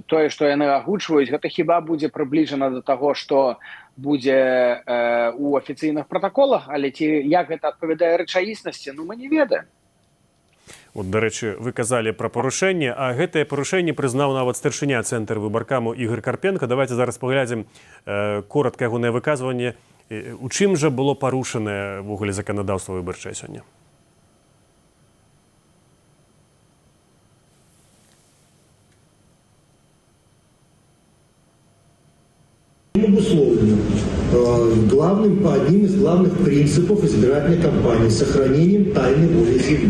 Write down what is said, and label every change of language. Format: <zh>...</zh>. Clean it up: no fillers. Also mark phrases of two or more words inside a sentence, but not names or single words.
<be>Тое, што яны агучваюць, гэта хіба будзе прыбліжана да таго, што будзе у афіцыйных пратаколах, але як гэта адпавядае рэчаіснасці, мы не ведаем. От, дарэчы, вы казалі пра парушэнне, а гэтае парушэнне прызнаў нават старшыня цэнтр выбаркаму Ігор Карпенко. Давайте зараз паглядзім коротка ягонае выказванне. У чым жа было парушанае ввогуле заканадаўства выбарчае сёння?</be> <ru>Одним из главных принципов избирательной кампании – сохранением тайны воли земли.</ru>